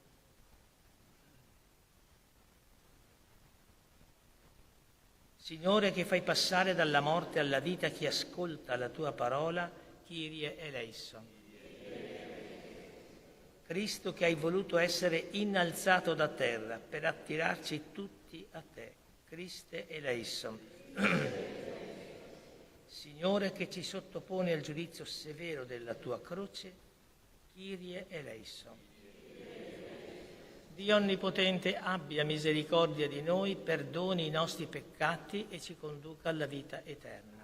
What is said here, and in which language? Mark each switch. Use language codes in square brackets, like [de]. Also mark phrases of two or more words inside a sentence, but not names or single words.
[it] Signore, che fai passare dalla morte alla vita chi ascolta la tua parola, [el] Kyrie eleison. [it] Cristo, che hai voluto essere innalzato da terra per attirarci tutti a te, [el] Christe eleison. [it] Signore, che ci sottopone al giudizio severo della tua croce, [el] Kyrie eleison. [it] Dio Onnipotente abbia misericordia di noi, perdoni i nostri peccati e ci conduca alla vita eterna.